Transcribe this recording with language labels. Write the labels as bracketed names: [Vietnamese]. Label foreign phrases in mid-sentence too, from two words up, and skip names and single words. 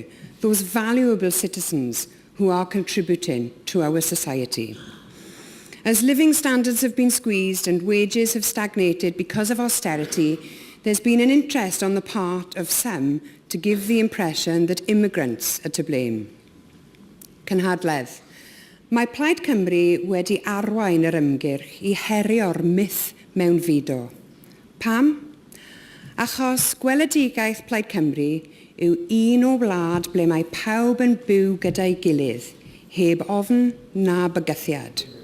[English] Those valuable citizens who are contributing to our society. As living standards have been squeezed and wages have stagnated because of austerity, there's been an interest on the part of some to give the impression that immigrants are to blame. [Welsh] Nghynhadledd. Mae Plaid Cymru wedi arwain yr ymgyrch I herio'r myth mewn fido. Pam? Achos gweledigaeth Plaid Cymru yw un o wlad ble mae pawb yn byw gyda'i gilydd, heb ofn na bygythiad.